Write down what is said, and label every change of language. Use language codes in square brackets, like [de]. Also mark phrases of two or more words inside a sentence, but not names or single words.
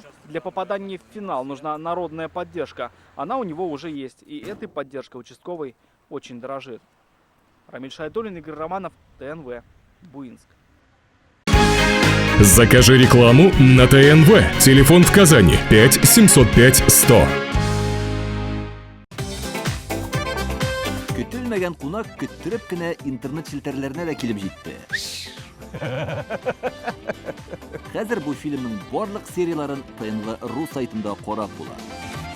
[ru] Для попадания в финал нужна народная поддержка. Она у него уже есть, и этой поддержкой участковый очень дорожит. Рамиль Шайдуллин, Игорь Романов, ТНВ, Буинск. Закажи рекламу на ТНВ. Телефон в Казани 5 705 100. [tt] Көтелмәгән кунак көттөреп кенә интернет челтәрләренә дә килеп җитте. Хәзер бу фильмның барлык серияларын ТНВ.ру сайтында карап була.